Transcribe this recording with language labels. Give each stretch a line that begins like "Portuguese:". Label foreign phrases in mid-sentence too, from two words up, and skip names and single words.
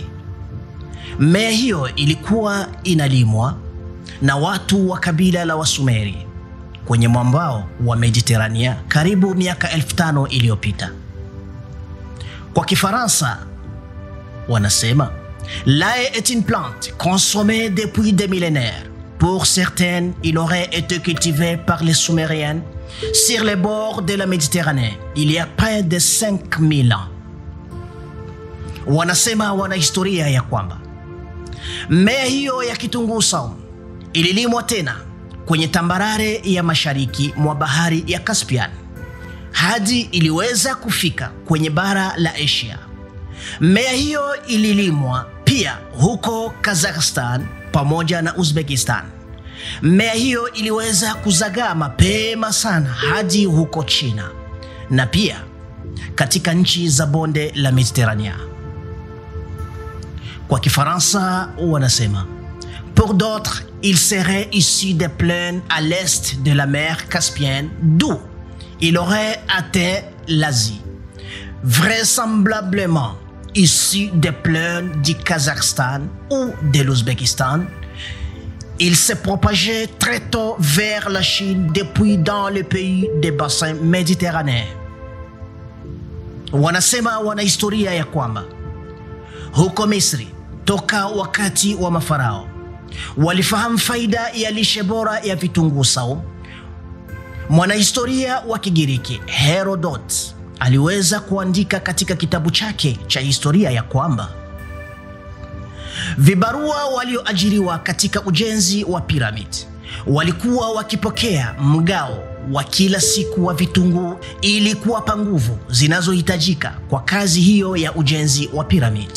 Swahili: Mmea hiyo ilikuwa inalimwa na watu wa kabila la Wasumeri kwenye mwambao wa Mediterania karibu miaka 1500 iliyopita. Kwa Kifaransa wanasema
French: l'ail est une plante consommée depuis des millénaires. Pour certaines, il aurait été cultivé par les Sumériens sur les bords de la Méditerranée il y a près de 5000 ans.
Swahili: Wanasema wanahistoria ya kwamba mmea hiyo ya kitunguu saumu ililimwa tena kwenye tambarare ya mashariki mwa bahari ya Caspian hadi iliweza kufika kwenye bara la Asia. Mmea hiyo ililimwa pia huko Kazakhstan pamoja na Uzbekistan. Mmea hiyo iliweza kuzagaa mapema sana hadi huko China na pia katika nchi za bonde la Mediterania. Kwa Kifaransa wanasema
French: pour d'autres, il serait issu des plaines à l'est de la mer Caspienne, d'où il aurait atteint l'Asie. Vraisemblablement issu des plaines du Kazakhstan ou de l'Ouzbékistan, il s'est propagé très tôt vers la Chine depuis dans les pays des bassins méditerranéens.
Swahili: Wanasema wanahistoria ya kwamba huko Misri toka wakati wa mafarao walifahamu faida ya lishe bora ya vitunguu saumu. Mwanahistoria wa Kigiriki Herodot aliweza kuandika katika kitabu chake cha historia ya kwamba vibarua walioajiriwa katika ujenzi wa piramidi walikuwa wakipokea mgao wa kila siku wa vitunguu ili kuwapa nguvu zinazohitajika kwa kazi hiyo ya ujenzi wa piramidi.